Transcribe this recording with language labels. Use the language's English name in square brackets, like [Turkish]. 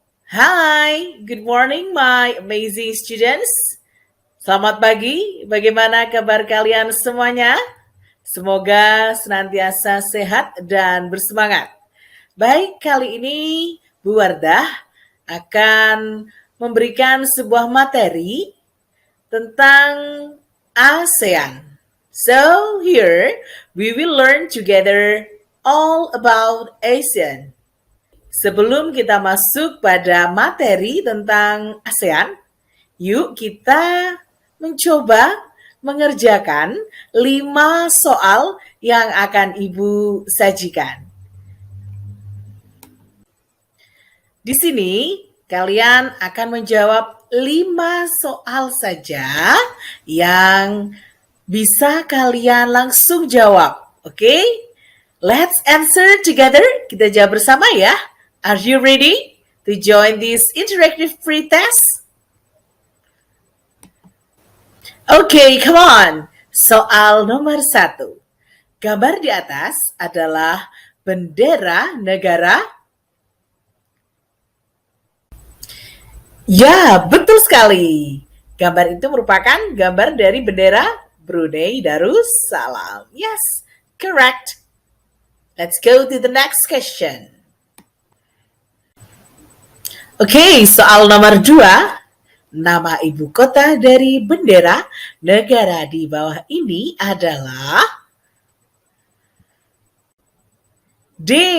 [English] Hai, good morning my amazing students. [Indonesian] Selamat pagi, bagaimana kabar kalian semuanya? Semoga senantiasa sehat dan bersemangat. Baik, kali ini Bu Wardah akan memberikan sebuah materi tentang ASEAN. [English] So here we will learn together all about ASEAN. [Indonesian] Sebelum kita masuk pada materi tentang ASEAN, yuk kita mencoba mengerjakan 5 soal yang akan Ibu sajikan. Di sini kalian akan menjawab 5 soal saja yang bisa kalian langsung jawab. Oke? [English] Let's answer together. [Indonesian] Kita jawab bersama ya. [English] Are you ready to join this interactive free test? Okay, come on. [Indonesian] Soal nomor 1. Gambar di atas adalah bendera negara. Ya, betul sekali. Gambar itu merupakan gambar dari bendera Brunei Darussalam. [English] Yes, correct. Let's go to the next question. [Indonesian] Oke, soal nomor 2. Nama ibu kota dari bendera negara di bawah ini adalah D.